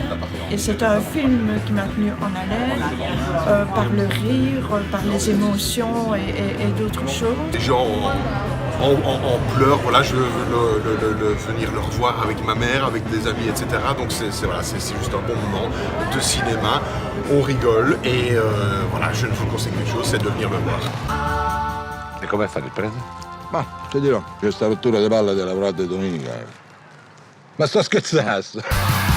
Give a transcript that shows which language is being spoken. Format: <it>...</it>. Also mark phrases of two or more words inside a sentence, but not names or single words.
<fr>Et c'est un film qui m'a tenu en haleine par le rire, par les émotions et d'autres choses. Les gens en pleurs, voilà, je veux venir le revoir avec ma mère, avec des amis, etc. Donc c'est juste un bon moment de cinéma, on rigole et voilà, je ne vous conseille qu'une chose, c'est de venir le voir.</fr> <it>E com'è fare il prete? Ma ti dirò, questa rottura di palle della lavorate domenica. Ma sto scherzando!</it>